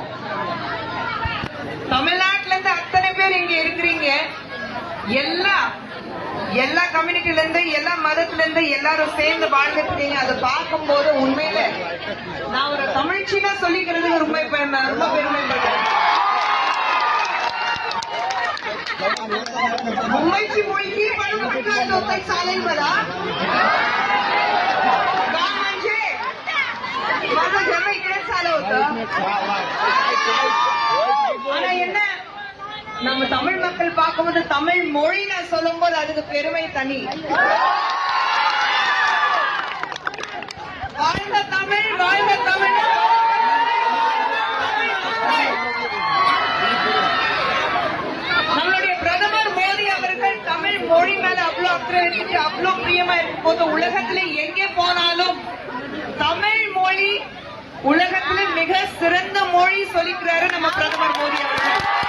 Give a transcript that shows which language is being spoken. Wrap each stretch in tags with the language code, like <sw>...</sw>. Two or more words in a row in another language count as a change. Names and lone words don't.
<ta>தமிழ்நாட்டுல இருந்து அத்தனை பேர் இங்க இருக்கிறீங்க. எல்லா கம்யூனிட்டில இருந்து, எல்லா மதத்துல இருந்து எல்லாரும் சேர்ந்து வாழ்ந்துட்டு இருக்கீங்க. அதை பார்க்கும் போது உண்மையில நான் ஒரு தமிழ்ச்சினா சொல்லிக்கிறது ரொம்ப பெருமைப்படுறேன்.</ta> <mr>मुंबईची मुलगी पण म्हटलं होतं चालेल मला, का म्हणजे माझं जन्म इकडेच झालं होतं.</mr> <ta>ஆனா என்ன, நம்ம தமிழ் மக்கள் பார்க்கும்போது தமிழ் மொழி நான் சொல்லும் போது அதுக்கு பெருமை தனி. வாழ்ந்த தமிழ், வாழ்ந்த தமிழ். நம்மளுடைய பிரதமர் மோடி அவர்கள் தமிழ் மொழி மேல அவ்வளவு அக்கறை வச்சுட்டு அவ்வளவு பிரியமா இருக்கும் போது உலகத்திலே எங்கே போனாலும் தமிழ் மொழி உலகத்திலே மிக சிறந்த மொழி சொல்லிக்கிறாரு நம்ம பிரதமர் மோடி அவர்கள்.</ta>